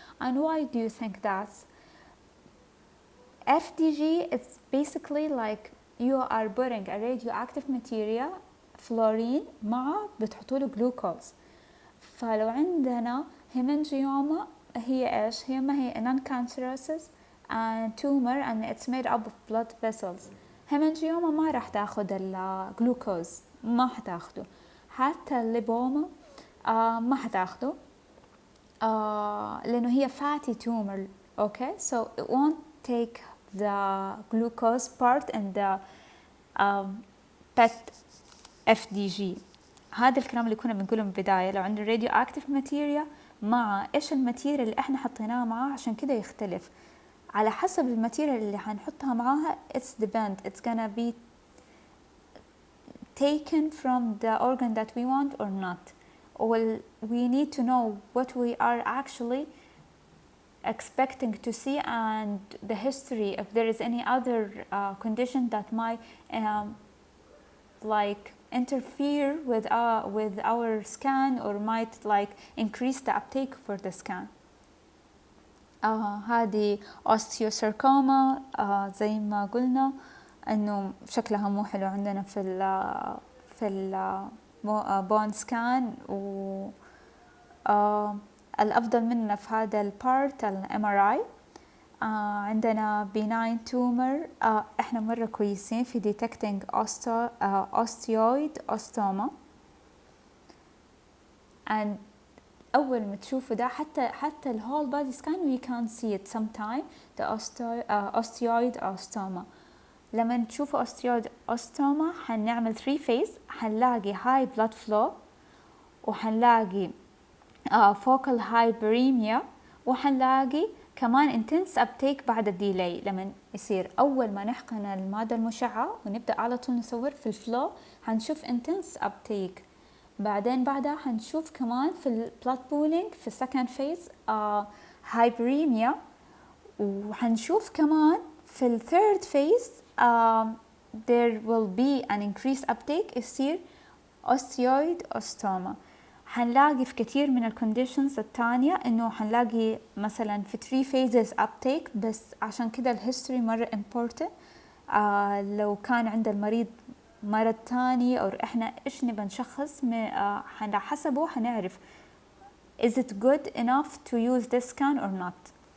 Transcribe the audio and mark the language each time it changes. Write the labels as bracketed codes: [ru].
[en] And why do you think that's? FDG is basically like you are putting a radioactive material fluorine [ar] مع بتحطوا له [en] glucose. [ar] فلو عندنا [en] hemangioma [ar] هي إيش؟ هي ما هي [en] non-cancerous and tumor and it's made up of blood vessels. [ar] hemangioma ما راح تاخد الجلوكوز، ما حتاخده. حتى الليبوما ما حتاخده لأنه هي fatty tumor. [en] Okay, so it won't take the glucose part in the PET FDG. [ar] هذا الكلام اللي كنا بنقوله من البداية. لو عندنا [en] radioactive material [ar] مع إيش الماتيريال اللي إحنا حطيناها معاه، عشان كده يختلف على حسب الماتيريال اللي هنحطها معاها. [en] It's gonna be taken from the organ that we want or not. Well, we need to know what we are actually expecting to see and the history, if there is any other condition that might like interfere with our scan or might like increase the uptake for the scan. [ar] هذه osteosarcoma زي ما قلنا انه شكلها مو حلو عندنا في bone scan، و الأفضل مننا في هذا البارت MRI. عندنا [en] benign tumor، [ar] احنا مرة كويسين في [en] detecting osteoid osteoma. and [ar] أول ما تشوفوا ده حتى ال [en] whole body scan we can see it sometime the osteoid osteoma. [ar] لما تشوفوا osteoid osteoma حنعمل 3 phase، حنلاقي [en] high blood flow، [ar] وحنلاقي [en] focal hyperemia، [ar] وحنلاقي كمان [en] intense uptake [ar] بعد الديلي. لما يصير أول ما نحقن المادة المشعة ونبدأ على طول نصور في الفلو حنشوف [en] intense uptake. [ar] بعدين بعدها حنشوف كمان في البلاد بولينج في second phase hyperemia، وحنشوف كمان في ال third phase [en] there will be an increased uptake [ar] يصير osteoid osteoma. حنلاقي في كثير من الكونديشنز الثانية إنه حنلاقي مثلا في 3 phases uptake، بس عشان كده الهيستوري مرة [en] important. [ar] لو كان عند المريض مرض تاني أو إحنا إيش نبى نشخص على حسبه حنعرف [en] is it good enough to use this scan or not.